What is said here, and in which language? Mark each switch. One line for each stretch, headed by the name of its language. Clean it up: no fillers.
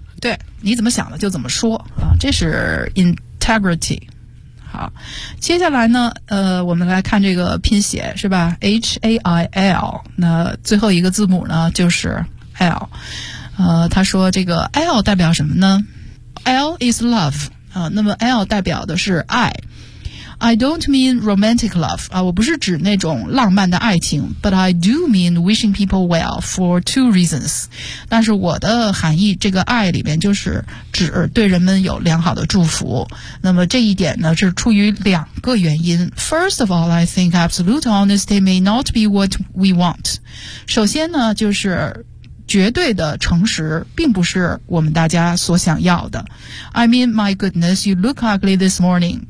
Chinese: 对你怎么想的就怎么说、这是 integrity 好接下来呢我们来看这个拼写是吧 H-A-I-L 那最后一个字母呢就是 L 他说这个 L 代表什么呢
English: L is love、
Chinese: 那么 L 代表的是爱
English: I don't mean romantic love,、
Chinese: 我不是指那种浪漫的爱情 ,
English: but I do mean wishing people well for two reasons.
Chinese: 但是我的含义这个爱里面就是指对人们有良好的祝福。那么这一点呢是出于两个原因。
English: First of all, I think absolute honesty may not be what we want.
Chinese: 首先呢就是绝对的诚实并不是我们大家所想要的。
English: I mean, my goodness, you look ugly this morning.